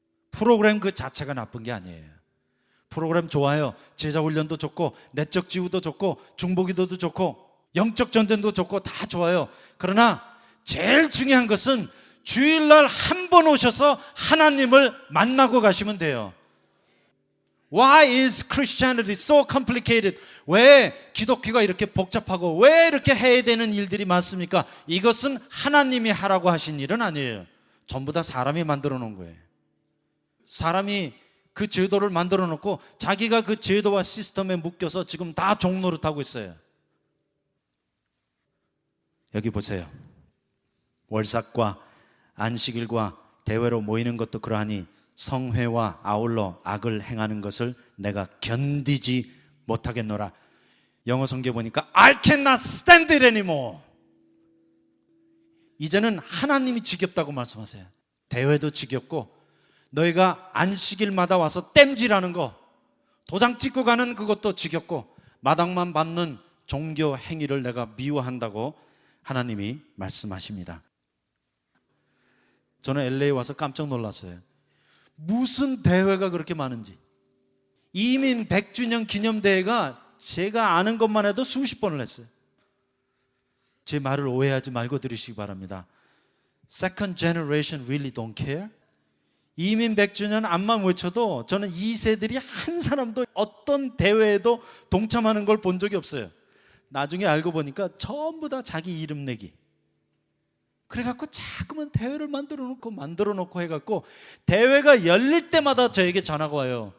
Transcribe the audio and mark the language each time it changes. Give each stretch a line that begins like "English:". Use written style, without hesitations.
Korean: 프로그램 그 자체가 나쁜 게 아니에요. 프로그램 좋아요. 제자 훈련도 좋고 내적 지우도 좋고 중보기도도 좋고 영적 전쟁도 좋고 다 좋아요. 그러나 제일 중요한 것은 주일날 한 번 오셔서 하나님을 만나고 가시면 돼요.
English: Why is Christianity so complicated?
Korean: 왜 기독교가 이렇게 복잡하고 왜 이렇게 해야 되는 일들이 많습니까? 이것은 하나님이 하라고 하신 일은 아니에요. 전부 다 사람이 만들어 놓은 거예요. 사람이 그 제도를 만들어 놓고 자기가 그 제도와 시스템에 묶여서 지금 다 종노릇하고 있어요. 여기 보세요. 월삭과 안식일과 대회로 모이는 것도 그러하니 성회와 아울러 악을 행하는 것을 내가 견디지 못하겠노라.
English: 영어 성경 보니까 I cannot stand it anymore.
Korean: 이제는 하나님이 지겹다고 말씀하세요. 대회도 지겹고 너희가 안식일마다 와서 땜질하는 거, 도장 찍고 가는 그것도 지겹고 마당만 밟는 종교 행위를 내가 미워한다고 하나님이 말씀하십니다. 저는 LA 와서 깜짝 놀랐어요. 무슨 대회가 그렇게 많은지. 이민 100주년 기념대회가 제가 아는 것만 해도 수십 번을 했어요. 제 말을 오해하지 말고 들으시기 바랍니다.
English: Second generation really don't care.
Korean: 이민 100주년 암만 외쳐도 저는 2세들이 한 사람도 어떤 대회에도 동참하는 걸 본 적이 없어요. 나중에 알고 보니까 전부 다 자기 이름 내기. 그래갖고 자꾸만 대회를 만들어 놓고 해갖고 대회가 열릴 때마다 저에게 전화가 와요.